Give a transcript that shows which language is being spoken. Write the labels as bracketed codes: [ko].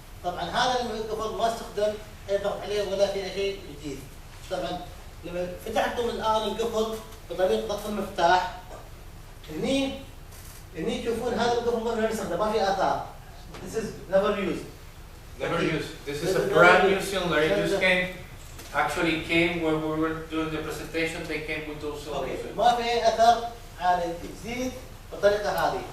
[ar] طبعا هذا القفل ما استخدم أي ضغط عليه ولا في أي شيء جديد. طبعا لما فتحتم الآن القفل بطريقة ضغط المفتاح هني تشوفون هذا القفل ما نستخدم ما في آثار. [en] This is never used. Never used. This is a brand new cylinder. It just came when we were doing the presentation. They came with those cylinders. Okay. [ar] ما في أثر على جديد بالطريقة هذه.